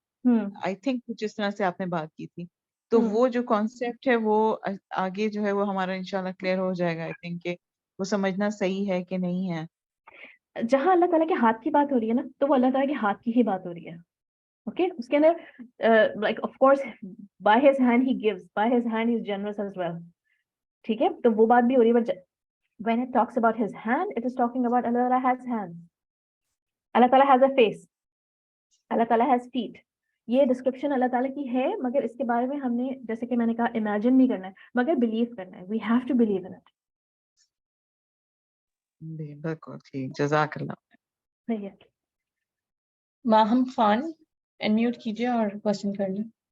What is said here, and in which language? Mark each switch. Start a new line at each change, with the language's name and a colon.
Urdu: I think کچھ اس طرح سے آپ نے بات کی تھی, تو وہ جو کانسیپٹ ہے وہ آگے جو ہے وہ ہمارا انشاءاللہ کلیئر ہو جائے گا. آئی تھنک کہ وہ سمجھنا صحیح ہے کہ نہیں ہے. جہاں اللہ تعالیٰ کے ہاتھ کی بات ہو رہی ہے نا, تو وہ اللہ تعالیٰ کے ہاتھ کی ہی بات ہو رہی ہے.
English: okay,
Urdu: اس کے اندر
English: Like of course by his hand he gives, by his hand he is generous as well.
Urdu: ٹھیک ہے, تو وہ بات بھی ہو رہی ہے.
English: But when it talks about his hand, it is talking about Allah Ta'ala has hands, Allah Ta'ala has a face, Allah Ta'ala has feet.
Urdu: یہ description اللہ تعالیٰ کی ہے, مگر اس کے بارے میں ہم نے جیسے کہ میں نے کہا امیجن نہیں کرنا ہے, مگر بلیو کرنا ہے.
English: We have to believe in it.
Urdu: بالکل ٹھیک, جزاک اللہ. صحیح ہے. ماہم خان انمیوٹ کیجیے اور کوشچن کر لیں.